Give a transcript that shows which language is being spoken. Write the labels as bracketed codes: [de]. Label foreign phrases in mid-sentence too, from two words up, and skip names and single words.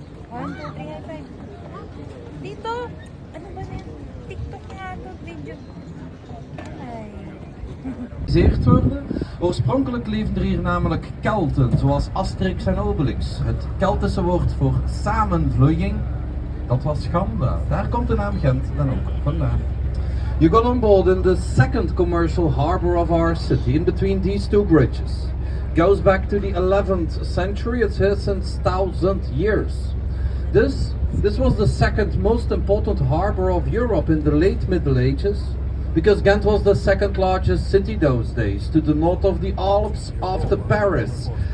[tl] 1, 2, 3, [en] high five. [tl] Dito! Ano ba na yan? TikTok nga to, video. Ay. [nl] Gerealiseerd worden. Oorspronkelijk leefden er hier namelijk Kelten, zoals Asterix en Obelix. Het Keltische woord voor samenvloeiing, dat was Ganda. Daar komt de naam Ghent dan ook vandaan. [en] You got on board in the second commercial harbor of our city, in between these two bridges. Goes back to the 11th century, it's here since 1000 years. This was the second most important harbor of Europe in the late Middle Ages, because Ghent was the second largest city those days, to the north of the Alps after Paris.